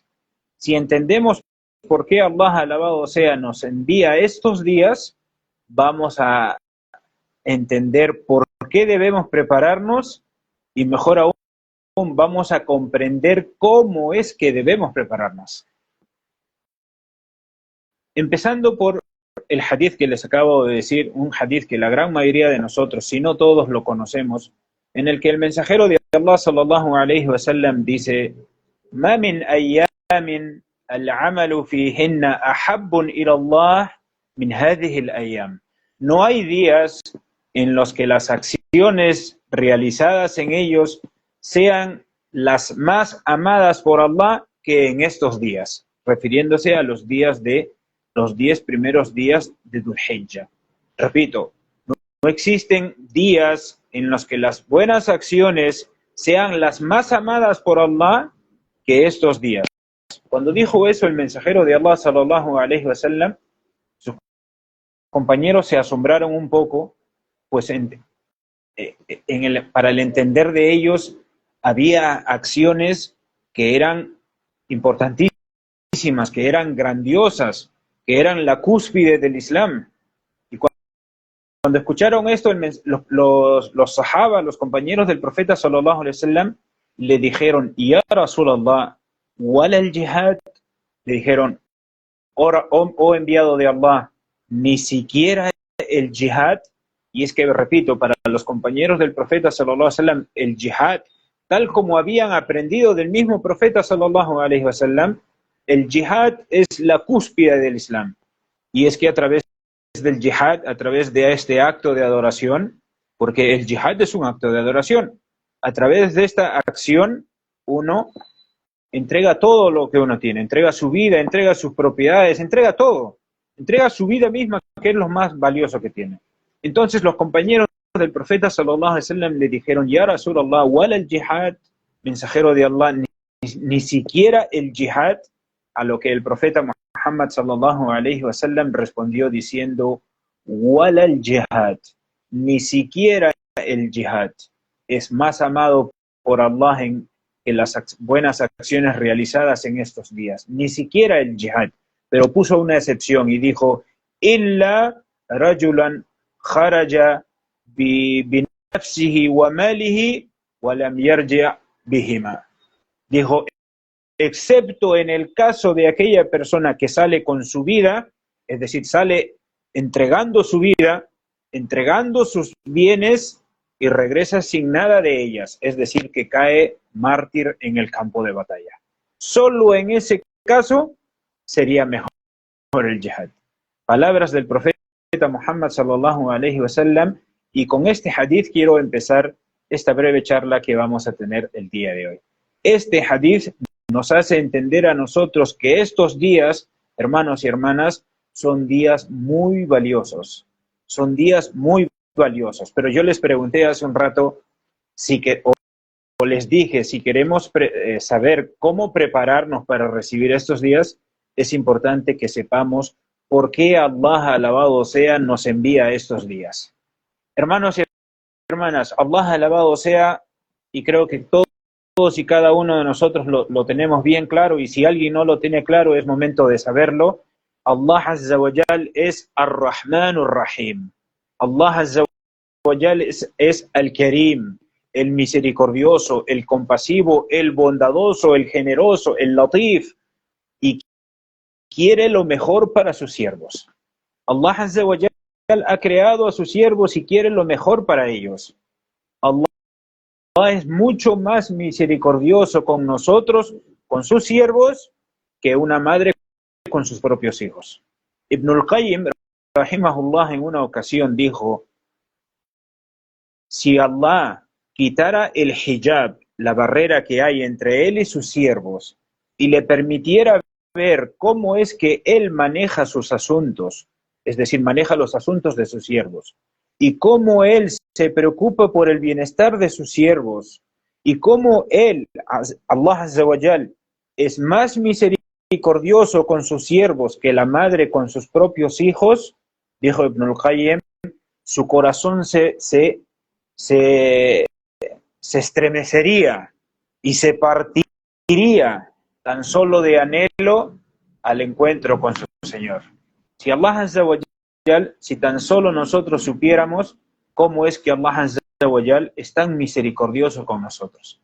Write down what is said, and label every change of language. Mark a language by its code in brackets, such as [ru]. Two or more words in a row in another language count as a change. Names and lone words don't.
[es] Si entendemos por qué Allah, alabado sea, nos envía estos días, vamos a entender por qué debemos prepararnos y mejor aún, vamos a comprender cómo es que debemos prepararnos. Empezando por el hadith que les acabo de decir, un hadith que la gran mayoría de nosotros, si no todos, lo conocemos, en el que el mensajero de Allah [ar] صلى الله عليه وسلم [es] dice: [ar] "ما من أيام العمل فيهن أحب إلى الله من هذه الأيام." [es] No hay días en los que las acciones realizadas en ellos sean las más amadas por Allah que en estos días, refiriéndose a los 10 primeros días de Dhul Hijjah. Repito, no existen días en los que las buenas acciones sean las más amadas por Allah que estos días. Cuando dijo eso el mensajero de Allah [ar] صلى الله عليه وسلم, [es] sus compañeros se asombraron un poco, pues para el entender de ellos había acciones que eran importantísimas, que eran grandiosas, que eran la cúspide del Islam. Y cuando escucharon esto, los sahaba, los compañeros del profeta [ar] صلى الله عليه وسلم, [es] le dijeron: [ar] "يا رسول الله، ولا الجهاد?" [es] Le dijeron: "Oh enviado de Allah, ni siquiera el jihad." Y es que, repito, para los compañeros del profeta [ar] صلى الله عليه وسلم, [es] el jihad, tal como habían aprendido del mismo profeta [ar] صلى الله عليه وسلم, [es] el jihad es la cúspide del Islam. Y es que a través del jihad, a través de este acto de adoración, porque el jihad es un acto de adoración, a través de esta acción uno entrega todo lo que uno tiene, entrega su vida, entrega sus propiedades, entrega todo, entrega su vida misma, que es lo más valioso que tiene. Entonces los compañeros del profeta [ar] صلى الله عليه وسلم [es] le dijeron: [ar] يا رسول الله، ولا الجهاد, [es] mensajero de Allah, ni siquiera el jihad. A lo que el profeta Muhammad [ar] صلى الله عليه وسلم [es] respondió diciendo: [ar] ولا الجهاد, [es] ni siquiera el jihad es más amado por Allah que las buenas acciones realizadas en estos días, ni siquiera el jihad. Pero puso una excepción y dijo: [ar] إلا رجلا خرج بنفسه وماله ولم يرجع بهما. [es] Dijo, excepto en el caso de aquella persona que sale con su vida, es decir, sale entregando su vida, entregando sus bienes y regresa sin nada de ellas, es decir, que cae mártir en el campo de batalla. Solo en ese caso sería mejor el jihad. Palabras del profeta Muhammad [ar] صلى الله عليه وسلم, [es] y con este hadith quiero empezar esta breve charla que vamos a tener el día de hoy. Este hadith nos hace entender a nosotros que estos días, hermanos y hermanas, son días muy valiosos, son días muy valiosos. Pero yo les pregunté hace un rato, o les dije, si queremos saber cómo prepararnos para recibir estos días, es importante que sepamos por qué Allah, alabado sea, nos envía estos días. Hermanos y hermanas, Allah, alabado sea, y creo que todos y cada uno de nosotros lo tenemos bien claro, y si alguien no lo tiene claro, es momento de saberlo. [ar] الله عز وجل es الرحمن الرحيم. الله عز وجل [es] es Al-Karim, el misericordioso, el compasivo, el bondadoso, el generoso, el latif, y quiere lo mejor para sus siervos. [ar] الله عز وجل [es] ha creado a sus siervos y quiere lo mejor para ellos. Allah es mucho más misericordioso con nosotros, con sus siervos, que una madre con sus propios hijos. Ibn al-Qayyim, rahimahullah, en una ocasión dijo: si Allah quitara el hijab, la barrera que hay entre él y sus siervos, y le permitiera ver cómo es que él maneja sus asuntos, es decir, maneja los asuntos de sus siervos, y cómo él se preocupa por el bienestar de sus siervos, y cómo él, [ar] الله عز وجل, [es] es más misericordioso con sus siervos que la madre con sus propios hijos, dijo Ibn al-Qayyim, su corazón se estremecería y se partiría tan solo de anhelo al encuentro con su Señor. Si [ar] الله عز وجل, [es] si tan solo nosotros supiéramos cómo es que [ar] الله عز وجل [es] es tan misericordioso con nosotros.